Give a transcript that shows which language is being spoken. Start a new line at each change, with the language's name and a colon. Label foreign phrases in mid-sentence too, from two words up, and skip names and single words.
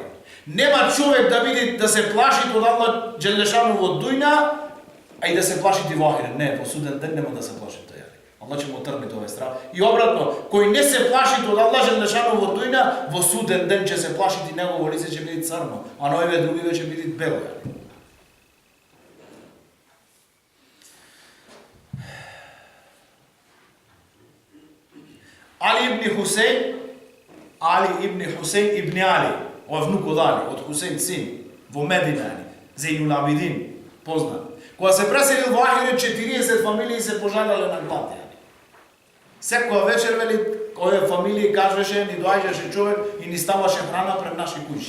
Macedonian: Нема човек да види да се плаши од
Arabic: الله جل شأنه
Macedonian: во дуња, а и да се плаши во ахирет. Не, во суден ден нема да се плаши тој. Аллах ќе му тргне тој страх. И обратно, кој не се плаши од
Arabic: الله جل شأنه
Macedonian: во дуња, во суден ден ќе се плаши и негово лице ќе биде црно, а на овие други ќе биде бело. Ali ibn Husein ibn Ali, ова внук од Али, од Хусейн син, во Медина, Зейнул Абидин, познат. Кога се преселил во Ахирет, 40 фамилии се пожалале на глад. Секоја вечер, вели, овие фамилии кажеше, ни доаѓаше човек и ни ставаше храна пред наши куќи.